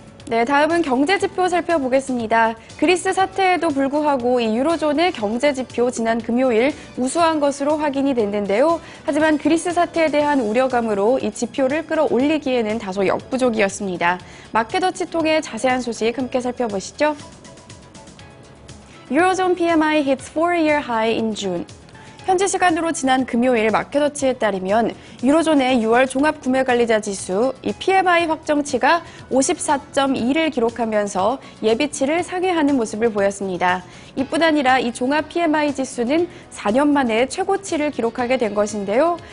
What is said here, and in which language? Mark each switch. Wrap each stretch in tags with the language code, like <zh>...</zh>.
<ko>네, 다음은 경제지표 살펴보겠습니다. 그리스 사태에도 불구하고 이 유로존의 경제지표 지난 금요일 우수한 것으로 확인이 됐는데요. 하지만 그리스 사태에 대한 우려감으로 이 지표를 끌어올리기에는 다소 역부족이었습니다. 마켓워치 통해 자세한 소식 함께 살펴보시죠.</ko> <en>Eurozone PMI hits 4-year high in June.</en> <ko>현지 시간으로 지난 금요일 마켓워치에 따르면 유로존의 6월 종합구매관리자 지수 이 PMI 확정치가 54.2를 기록하면서 예비치를 상회하는 모습을 보였습니다. 이뿐 아니라 이 종합 PMI 지수는 4년 만에 최고치를 기록하게 된 것인데요.</ko>